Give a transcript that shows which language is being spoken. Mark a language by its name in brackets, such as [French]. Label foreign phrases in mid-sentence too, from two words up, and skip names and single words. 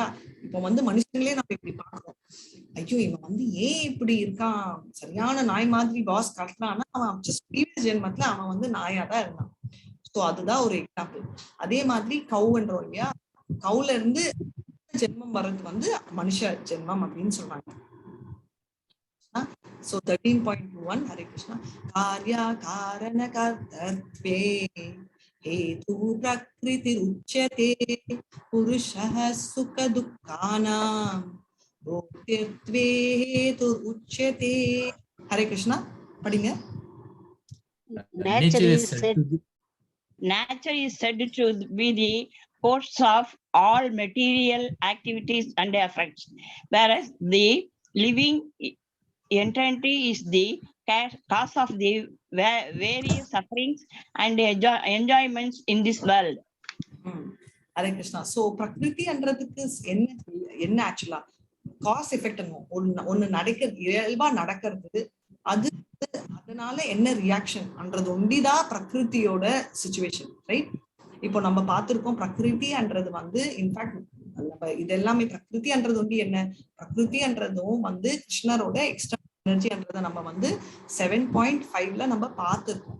[Tamil] இப்ப வந்து மனுஷங்களே நம்ம இப்படி பாக்குறோம், ஐயோ இவன் வந்து ஏன் இப்படி இருக்கான், சரியான நாய் மாதிரி பாஸ் கட்டுறான்னா அவன் ப்ரீவியஸ் ஜென்மத்துல அவன் வந்து நாயா தான் இருந்தான். சோ அதுதான் ஒரு எக்ஸாம்பிள். அதே மாதிரி கவுன்றோம் இல்லையா, கவுல இருந்து ஜென்மம் வர்றது வந்து மனுஷ ஜென்மம் அப்படின்னு சொல்றாங்க. [English] So 13.21 Hare Krishna. [Sanskrit] कार्य कारण कर्तृत्वे हेतुः प्रकृतिः उच्यते पुरुषः सुख दुःखानां भोक्तृत्वे हेतुः उच्यते. [English] Hare Krishna. Padinga. Nature is said to be the cause of all material activities and effects, whereas the living entity is the cause of the various sufferings and enjoyments in this world. Hare Krishna. [Tamil] So பிரகிருதின்றதுக்கு என்ன ஆக்சுவலா [English] cause effect [Tamil] ஒண்ணு நடக்கிறது, இயல்பா நடக்கிறது, அது அதனால என்ன ரியாக்ஷன்ன்றது ஒண்டிதான் பிரகிருதியோட சிச்சுவேஷன், ரைட்? இப்போ நம்ம பார்த்திருக்கோம் பிரகிருதின்றது வந்து இன்ஃபேக்ட் நம்ம இது எல்லாமே பிரகிருதின்றது ஒண்டி என்ன, பிரகிருதின்றதும் வந்து கிருஷ்ணரோட [English] external energyன்றத [Tamil] நம்ம வந்து 7.5ல நம்ம பார்த்திருக்கோம்.